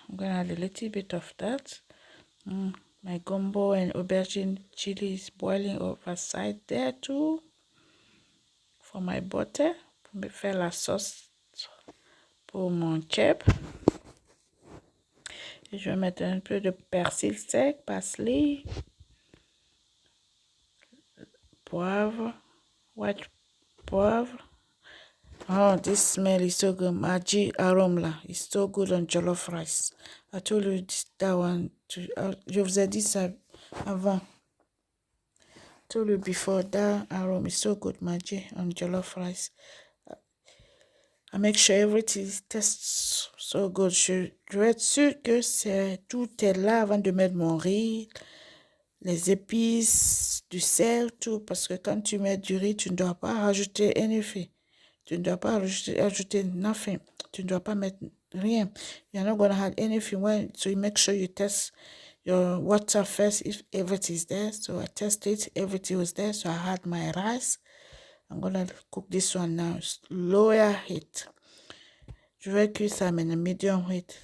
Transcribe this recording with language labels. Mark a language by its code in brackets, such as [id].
[en] I'm going to add a little bit of that. My gumbo and aubergine chili is boiling over side there too. For my butter. [fr] Pour me faire la sauce pour mon chip. Et je vais mettre un peu de persil sec, parsley. [en] Poivre. White poivre. Oh, this smell is so good. Maggi aroma is so good on jollof rice. I told you that one. [fr] Je vous ai dit ça avant. [en] I told you before that aroma is so good, Maggi on jollof rice. I make sure everything tastes so good. [fr] Je vais être sûre que tout est là avant de mettre mon riz, les épices, du sel, tout. Parce que quand tu mets du riz, tu ne dois pas rajouter [en] anything. [fr] Tu ne dois pas ajouter [en] nothing. [fr] Tu ne dois pas mettre rien. [en] You're not going to add anything. So you make sure you test your water first if everything is there. So I tested, everything was there. So I had my rice. I'm going to cook this one now. Lower heat. [fr] Je vais cuire ça [en] in a medium heat.